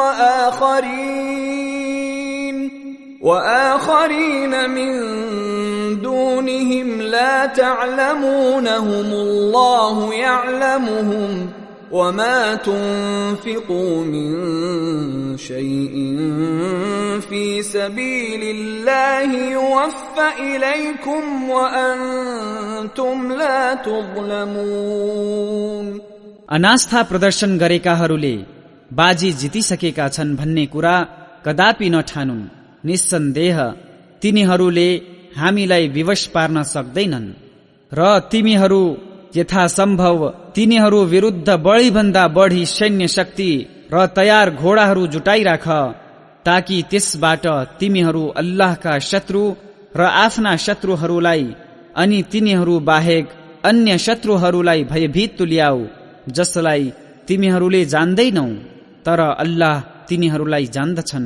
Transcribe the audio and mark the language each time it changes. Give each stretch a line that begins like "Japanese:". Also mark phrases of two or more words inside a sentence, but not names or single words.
Arabic: وآخرين من دونهم لا تعلمونهم الله يعلمهم وما تنفقوا من شيء في سبيل الله يوفى إليكم وأنتم لا تظلمون।
Nepali: अनास्था प्रदर्शन गरेकाहरूले बाजी जितिसकेका छन् भन्ने कुरा कदापि नठानुन्। निस्सन्देह तिनीहरूले हामीलाई विवश पार्न सक्दैनन् र तिमीहरू यथासम्भव तिनीहरू विरुद्ध बढीभन्दा बढी सैन्य शक्ति र तयार घोडाहरू जुटाइराख, ताकि त्यसबाट तिमीहरू अल्लाहका शत्रु र आफ्ना शत्रुहरूलाई अनि तिनीहरू बाहेक अन्य शत्रुहरूलाई भयभीत तुल्याऊ, जसलाई तिमीहरूले जान्दैनौ तर अल्लाह तिनीहरूलाई जान्दछन्।